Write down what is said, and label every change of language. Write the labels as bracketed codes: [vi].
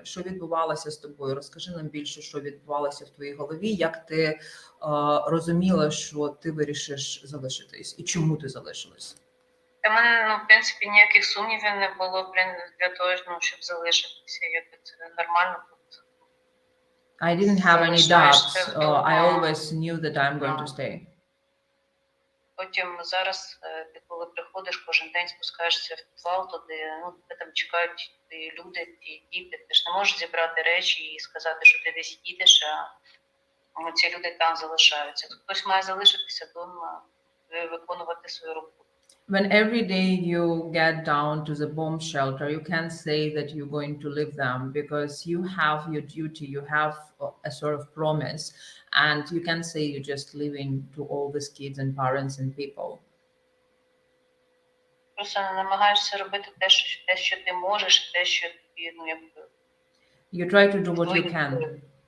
[uk] Що відбувалося з тобою? Розкажи нам більше, що відбувалося в твоїй голові, як ти розуміла, що ти вирішиш залишитись і чому ти залишилась? Для мене, в принципі, ніяких сумнівів не було для того, щоб залишитися. Якби це нормально. [en] I didn't have any doubts. I always knew that I'm going to stay. [uk] Потім зараз ти коли приходиш кожен день, спускаєшся в підвал, туди, тебе там чекають люди, ті діти. Ти ж не можеш зібрати речі і сказати, що ти десь їдеш, а ці люди там залишаються. Хтось має залишитися вдома, виконувати свою роботу. [en] When every day you get down to the bomb shelter, you can't say that you're going to leave them because you have your duty, you have a sort of promise, and you can't say you're just leaving to all these kids and parents and people. [uk] Просто намагаєшся робити те, що ти можеш, те, що тобі, якби... [en] You try to do what you can.